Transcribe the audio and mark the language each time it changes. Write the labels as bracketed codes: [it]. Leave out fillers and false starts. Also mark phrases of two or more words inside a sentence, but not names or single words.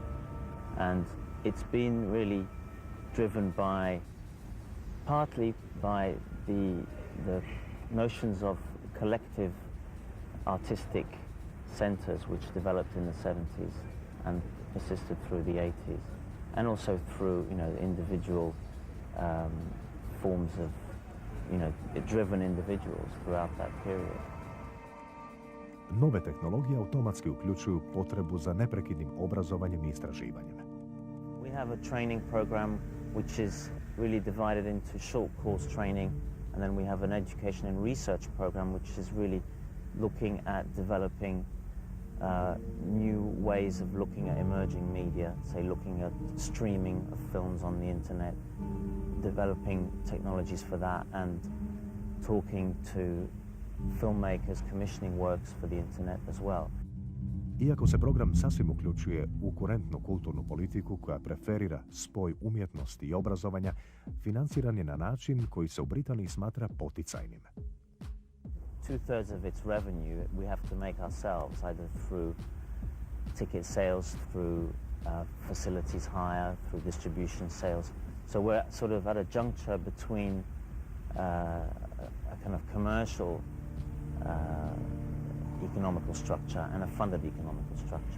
[en] And it's been really driven partly by the notions of collective artistic centres which developed in the 70s and persisted through the 80s, and also through, the individual forms of, driven individuals throughout that period. [hr] Nove tehnologije automatski uključuju potrebu za neprekidnim obrazovanjem i istraživanjem. [en] We have a training program which is really divided into short course training, and then we have an education and research program which is really looking at developing new ways of looking at emerging media, say looking at streaming of films on the internet, developing technologies for that, and talking to filmmakers commissioning works for the internet as well. [hr] Iako se program sasvim uključuje u kurentnu kulturnu politiku koja preferira spoj umjetnosti i obrazovanja, financiran je na način koji se u Britaniji smatra poticajnim. [en] 2/3 of its revenue we have to make ourselves, either through ticket sales, through facilities hire, through distribution sales. So we're sort of at a juncture between a kind of commercial economical structure and a funded economical structure.